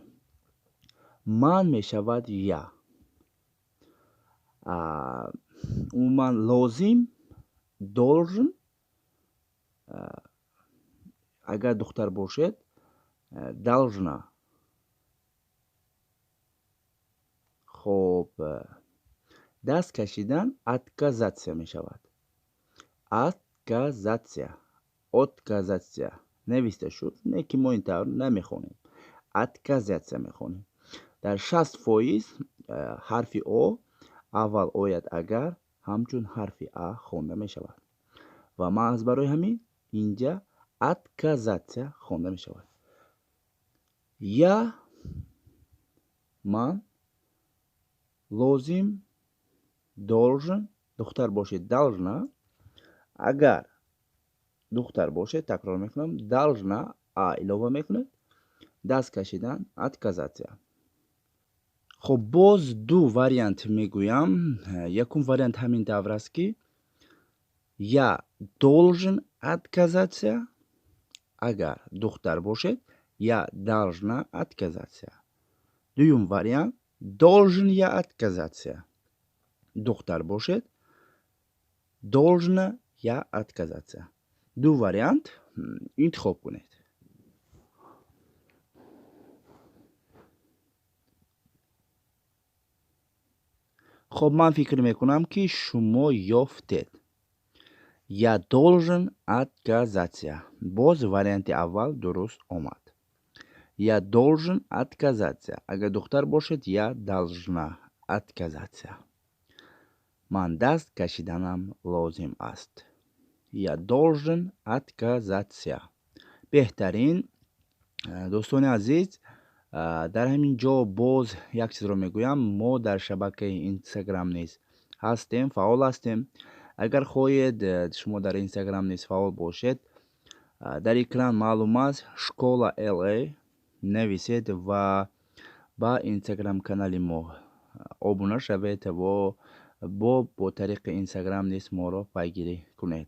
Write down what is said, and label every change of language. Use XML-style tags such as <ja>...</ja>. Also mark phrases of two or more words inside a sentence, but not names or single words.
<fa>من میشود یا. عموما لازم، должен، اگر دختر باشد должна. خب دست کشیدن отказаться میشود. отказаться، отказаться نوشته شد، نه که ما این طور نمیخونیم، отказаться میخونیم. در 60% حرف او اول آید اگر همچون حرف ا خونده میشود و ما از برای همین اینجا отказаться خونده میشود. یا من لازم،</fa> <tg>должен духтар бошед должна. Агар духтар бошед, такрор мекунам, должна а илова мекунед. Даст кашидан отказаться.</tg> <fa>خب باز دو وریانت میگویم. یکم وریانت همین دور است که یا</fa> <ru>должен отказаться</ru> <fa>اگر دختر باشد یا</fa> <ru>должна отказаться.</ru> <fa>دویم وریانت должен یا отказаться. دختر باشد должна یا отказаться. دو وریانت انتخاب کنید. خب من فکر میکنم که شما یافتید.</fa> <ru>Я должен отказаться.</ru> <fa>باز وریانت اول درست آمد.</fa> <ru>Я должен отказаться.</ru> <fa>اگر دختر باشد یا</fa> <ru>должна отказаться.</ru> <fa>من دست کشیدنم لازم است.</fa> <ru>Я должен отказаться.</ru> <fa>بهترین دوستان عزیز، در همین جا باز یک چیز رو میگویم. ما در شبکه اینستاگرام نیز هستیم، فعال هستیم. اگر خواهید شما در اینستاگرام نیز فعال باشید، در اکران معلوم است школа LA نویسید و با اینستاگرام کانال ما ابونه شوید و با طریق اینستاگرام نیز ما را پیگیری کنید.</fa>